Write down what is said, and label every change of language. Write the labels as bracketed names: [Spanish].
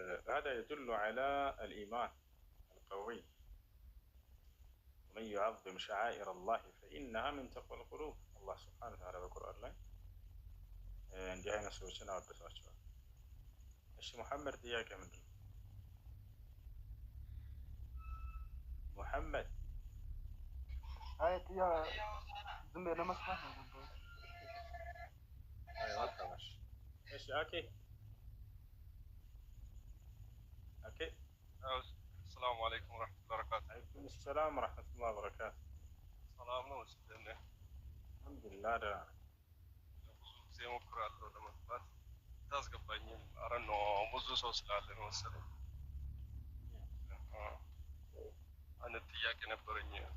[Arabic] هذا يدل على الإيمان القوي. ومن يعظم شعائر الله فإنها من تقوى القلوب. الله سبحانه وتعالى بالقرآن [Amharic] ላይ እንዲህ አይነት ሰዎችን አወድሷቸዋል። እሺ ሙሐመድ ጥያቄ ምንድን ነው? ሙሐመድ ዝም ብለህ ለመስማት ነው። እሺ ኦኬ [Arabic] السلام عليكم ورحمة الله وبركاته. عليكم السلام ورحمة الله وبركاته. [Amharic] ሰላም ነው ወስደነ አልሐምዱሊላህ ደህና ነኝ። ብዙ ጊዜ ሞክራለሁ ለመግባት ታስገባኝም። አረ ነው ብዙ ሰው ስላለ ነው መሰለኝ። አንድ ጥያቄ ነበረኝ።